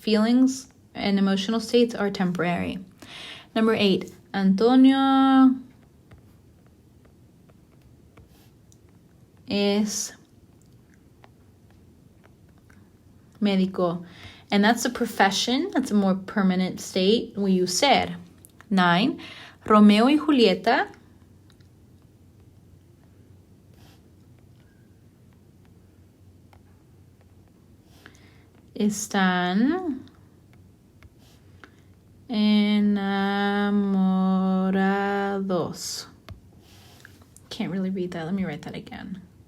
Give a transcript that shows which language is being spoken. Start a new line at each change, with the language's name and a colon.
English: Feelings and emotional states are temporary. Number 8,
Spanish: Antonio es médico.
English: And that's a profession. That's a more permanent state. We use ser.
Spanish: 9, Romeo y Julieta están enamorados.
English: Can't really read that. Let me write that again.